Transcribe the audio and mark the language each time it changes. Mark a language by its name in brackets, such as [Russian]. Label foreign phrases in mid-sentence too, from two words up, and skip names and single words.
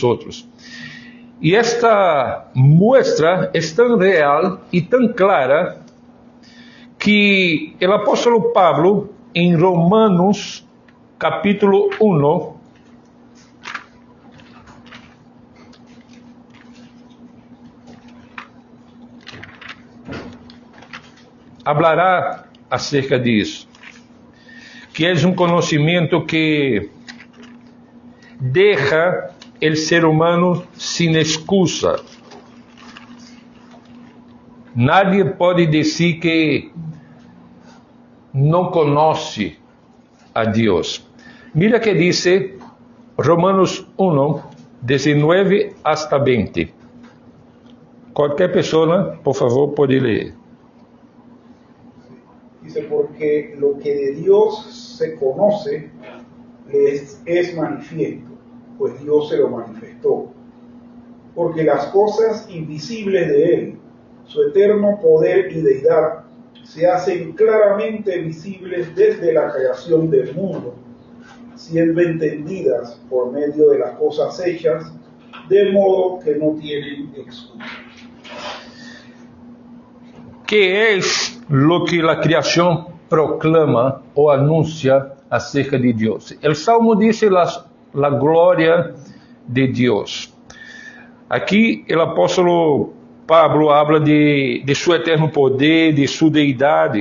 [Portuguese] E esta muestra é tão real e tão clara que que o apóstolo Pablo, em Romanos, capítulo 1, [Spanish] hablará acerca [Portuguese] disso, que é um conhecimento que deixa o ser humano sem excusa. Nadie pode dizer que não conhece a Deus. [Spanish] Mira que diz Romanos 1, 19 hasta 20. [Portuguese] Qualquer pessoa, por favor, pode ler. [Spanish] Dice, porque lo que de Dios se conoce les es manifiesto, pues Dios se lo manifestó. Porque las cosas invisibles de Él, su eterno poder y deidad, se hacen claramente visibles desde la creación del mundo, siendo entendidas por medio de las cosas hechas, de modo que no tienen excusa. [Portuguese] Que é lo que a criação proclama ou anuncia acerca de Deus? O Salmo diz a glória de Deus. Aqui o apóstolo Pablo habla de seu eterno poder, de sua deidade.